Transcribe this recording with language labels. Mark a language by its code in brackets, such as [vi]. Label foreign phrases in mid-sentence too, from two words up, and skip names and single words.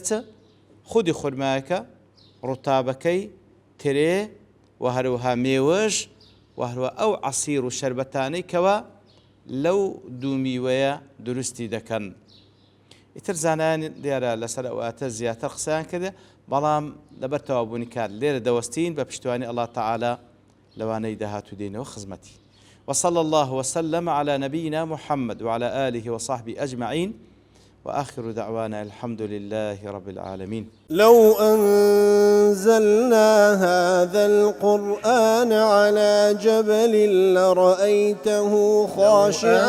[ckb] چ خودی خورمایەکە ڕوتابەکەی ترێ و هەروەها مێوەش و هەروە ئەو عەسیر و شەربەتانەی کەوا لەو دوو میوەیە دروستی دەکەن ئیتر زانایان دیارە لەسەر ئەواتە زیاتر قسەیان کردێ بەڵام لەبەر تەوابوونی کار لێرە دەوەستین بە پشتیوانی [ar] الله تعالى [ckb] لەوانەی داهاتوو دێنەوە خزمەتی [ar] وصلى الله وسلم على نبينا محمد وعلى آله وصحبه أجمعين وآخر دعوانا الحمد لله رب العالمين لو أنزلنا هذا القرآن على جبل لرأيته خاشعا